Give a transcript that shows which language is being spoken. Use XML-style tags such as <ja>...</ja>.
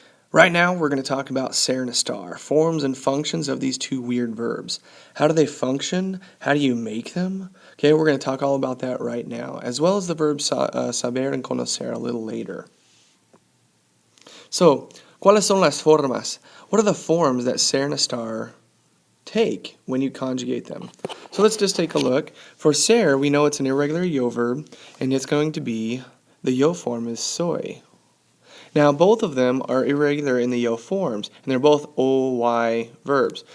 <en>Right now, we're going to talk about Ser and Estar, forms and functions of these two weird verbs. How do they function? How do you make them? Okay, we're going to talk all about that right now, as well as the verb saber and conocer a little later.</en> <es>So, ¿cuáles son las formas?</es> <en>What are the forms that Ser and Estar take when you conjugate them? So let's just take a look. For ser, we know it's an irregular yo verb, and it's going to be, the yo form is soy. Now, both of them are irregular in the yo forms, and they're both OY verbs.</en>